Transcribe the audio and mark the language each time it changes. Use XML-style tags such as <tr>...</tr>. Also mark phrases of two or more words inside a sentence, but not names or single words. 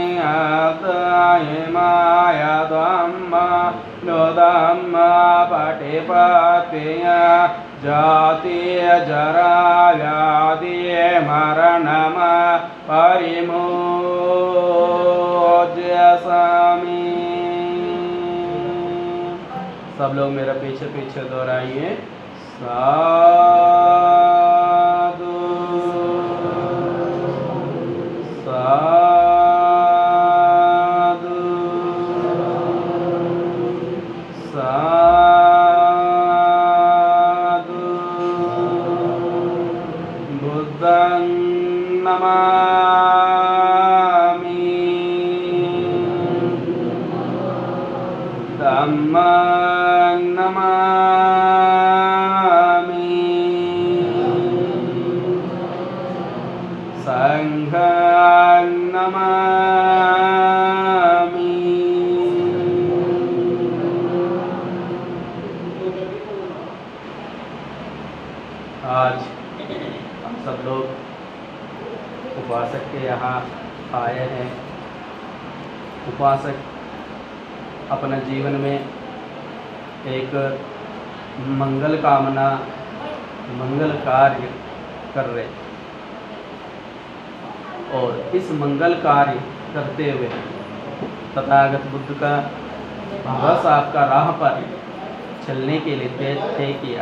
<pi>इमाय धम्मानुधम्म पटिपतिय जाति जरा व्याधि मरणम परिमोचयामि।</pi> <hi>सब लोग मेरा पीछे पीछे दोहराइए।</hi> <pi>साधु साधु साधु बुद्धं नमामि धम्मं नमामि संघं नमामि।</pi> <hi>आज हम सब लोग उपासक के यहाँ आए हैं। उपासक अपने जीवन में एक मंगल कामना मंगल कार्य कर रहे, और इस मंगल कार्य करते हुए तथागत बुद्ध का बस आपका राह पर चलने के लिए तय किया।</hi>